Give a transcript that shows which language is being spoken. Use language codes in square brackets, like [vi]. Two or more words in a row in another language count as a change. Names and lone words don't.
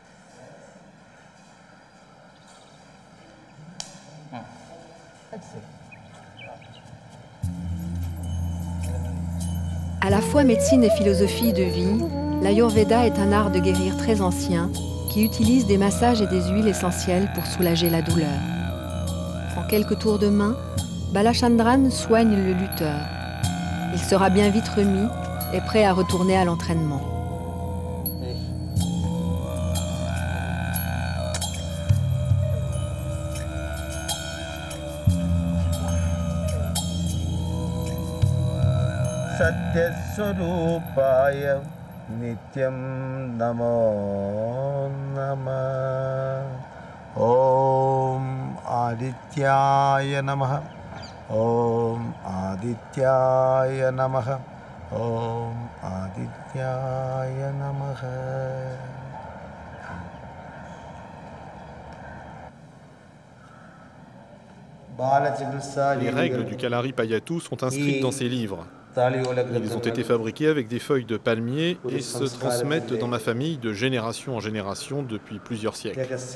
[fr] À la fois médecine et philosophie de vie, l'Ayurveda est un art de guérir très ancien qui utilise des massages et des huiles essentielles pour soulager la douleur. En quelques tours de main, Balachandran soigne le lutteur. Il sera bien vite remis et prêt à retourner à l'entraînement. [sa] सत्यस्वरूपाय नित्यं नमो नमः. ॐ आदित्याय नमः. ॐ आदित्याय नमः. ॐ आदित्याय नमः. [fr] Les règles du Kalari Payattu sont inscrites dans ces livres. Ils ont été fabriqués avec des feuilles de palmier et se transmettent dans ma famille de génération en génération depuis plusieurs siècles.